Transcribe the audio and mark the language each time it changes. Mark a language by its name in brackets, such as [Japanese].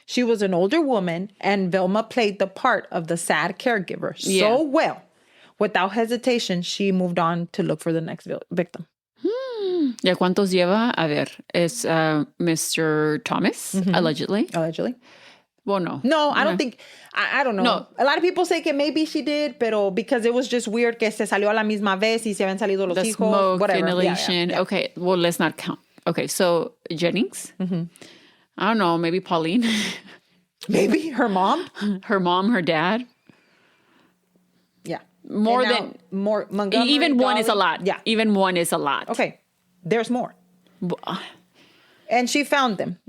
[English] She was an older woman, and Velma played the part of the sad caregiver so well. Without hesitation, she moved on to look for the next victim. [Spanish] ¿Ya cuántos lleva? A ver, es Mr. [English] Thomas, allegedly. Allegedly. Well, no. No, I don't think, I don't know. No. A lot of people say [Spanish] que [English] maybe she did, [Spanish] pero [English] because it was just weird [Spanish] que se salió a la misma vez y se habían salido los hijos. [English] Smoke, whatever. inhalation. Yeah. Okay, well, let's not count. Okay, so Jennings. I don't know, maybe Pauline. Maybe her mom. Her mom, her dad. Yeah. More Montgomery. Even one Dolly. is a lot. Yeah. Even one is a lot. Okay. There's more. And she found them.